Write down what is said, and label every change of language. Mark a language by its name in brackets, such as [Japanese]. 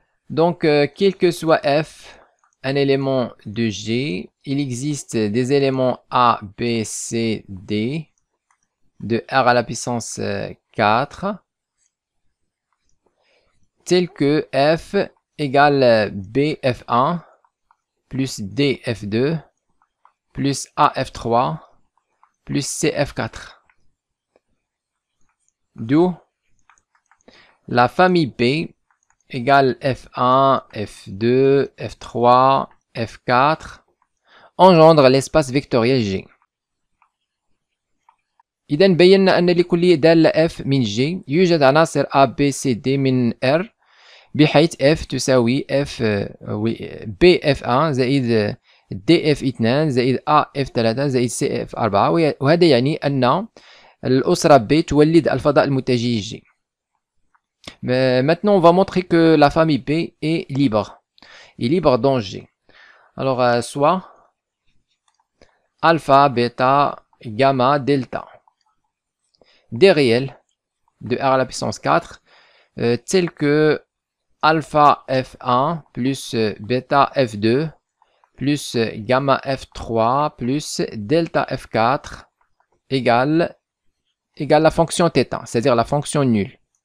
[French] Donc, quel que soit f, un élément de G, il existe des éléments A, B, C, D, de R à la puissance 4, tel que f égale B f1, plus D f2, plus A f3, plus C f4. D'où la famille B égale f1, f2, f3, f4 engendre l'espace vectoriel G. [Arabic] إذا بينا أن لكل دالة f من G يوجد عناصر A, B, C, D من R بحيث f تساوي f B f1 زائد D f2 زائد A f3 زائد C f4 وهذا يعني أن الأسرة B تولد الفضاء المتجه G. [French] Maintenant, on va montrer que la famille B est libre. Est libre dans G. Alors, soit alpha, bêta, gamma, delta. Des réels de R à la puissance 4, tels que alpha f1 plus bêta f2 plus gamma f3 plus delta f4 égale la fonction θ, c'est-à-dire la fonction nulle.